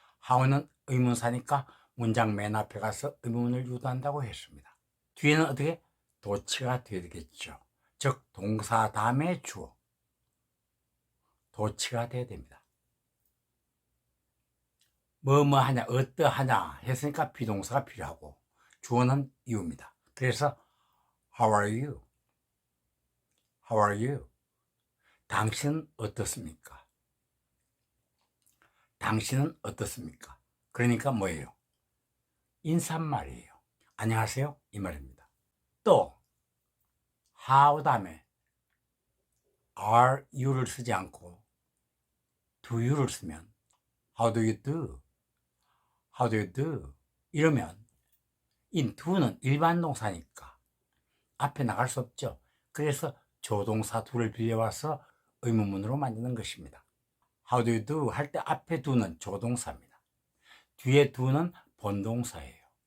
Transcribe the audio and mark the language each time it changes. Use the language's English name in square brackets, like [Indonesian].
[Korean] how는 의문사니까 문장 맨 앞에 가서 의문을 유도한다고 했습니다. 뒤에는 어떻게? 도치가 되겠죠. 즉 동사 다음에 주어, 도치가 돼야 됩니다. 뭐뭐 하냐, 어떠하냐 했으니까 비동사가 필요하고 주어는 이유입니다. 그래서 [English] How are you? How are you? [Korean] 당신은 어떻습니까? 당신은 어떻습니까? 그러니까 뭐예요? 인사말이에요. 안녕하세요 이 말입니다. 또 how 다음에 are you를 쓰지 않고 do you를 쓰면 [English] how do you do? How do you do? [Korean] 이러면 이 do는 일반 동사니까 앞에 나갈 수 없죠. 그래서 조동사 do를 빌려와서 의문문으로 만드는 것입니다. [English] How do you do? [Korean] 할 때 앞에 do는 조동사입니다. 뒤에 do는 본동사예요.